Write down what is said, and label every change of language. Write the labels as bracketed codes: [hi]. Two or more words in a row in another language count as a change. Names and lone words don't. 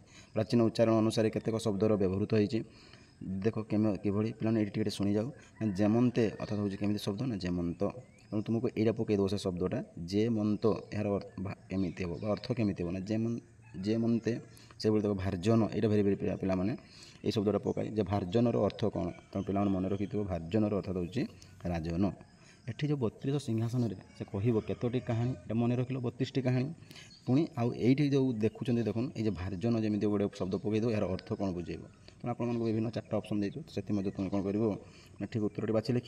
[or] ପ୍ରାଚୀନ ଉଚ୍ଚାରଣ ଅନୁସାରେ କେତେକ ଶବ୍ଦର ବ୍ୟବହୃତ ହୋଇଛି। ଦେଖ କିଭଳି ପିଲାମାନେ ଏଇଠି ଟିକେ ଶୁଣିଯାଉ। ଯେମନ୍ତେ ଅର୍ଥାତ୍ ହେଉଛି କେମିତି ଶବ୍ଦ ନା ଯେମନ୍ତ। ତେଣୁ ତୁମକୁ ଏଇଟା ପକାଇ ଦେବ ସେ ଶବ୍ଦଟା ଯେମନ୍ତ। ଏହାର କେମିତି ହେବ ବା ଅର୍ଥ କେମିତି ହେବ ନା ଯେମନ୍ତେ ସେଭଳି ଦେଖ ଭାର୍ଜନ, ଏଇଟା [en] very very [or] ପିଲାମାନେ ଏଇ ଶବ୍ଦଟା ପକାଇ ଯେ ଭାର୍ଜନର ଅର୍ଥ କ'ଣ ତୁମେ ପିଲାମାନେ ମନେ ରଖିଥିବ। ଭାର୍ଜନର ଅର୍ଥ ହେଉଛି ରାଜନ। ଏଠି ଯେଉଁ 32 ସିଂହାସନରେ ସେ କହିବ କେତୋଟି କାହାଣୀ, ଏଇଟା ମନେ ରଖିଲ 32ଟି କାହାଣୀ। ପୁଣି ଆଉ ଏଇଠି ଯେଉଁ ଦେଖୁଛନ୍ତି ଦେଖୁନ, ଏଇ ଯେ ଭାର୍ଜନ ଯେମିତି ଗୋଟେ ଶବ୍ଦ ପକାଇ ଦେବ, ଏହାର ଅର୍ଥ କ'ଣ ବୁଝେଇବ। ତେଣୁ ଆପଣମାନଙ୍କୁ ବିଭିନ୍ନ 4ଟା ଅପସନ୍ ଦେଇଛୁ, ସେଥିମଧ୍ୟରୁ ତୁମେ କ'ଣ କରିବ ନା ଠିକ୍ ଉତ୍ତରଟି ବାଛି ଲେଖିବ।